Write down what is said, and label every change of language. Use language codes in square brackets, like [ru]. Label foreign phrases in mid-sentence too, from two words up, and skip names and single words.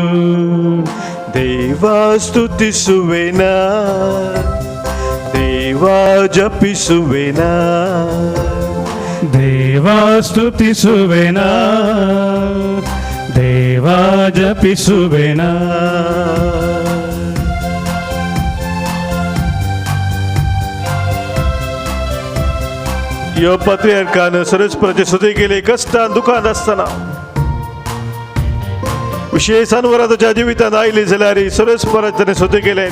[kn] ದೇವ ಸ್ತುತಿಸುವೆನ, ದೇವ ಜಪಿಸುವೆನ. ದೇವ ಸ್ತುತಿಸುವೆನ, ದೇವ ಜಪಿಸುವೆನ. [kok] ह्यो पात्रियार्कान सुरेस्पराची स्तुती केली कष्टान दुखांत आसतना. विशेष अनवरां तुज्या जिवितांत आयली जाल्यार सुरेस्पराची ताणें स्तुती केलें.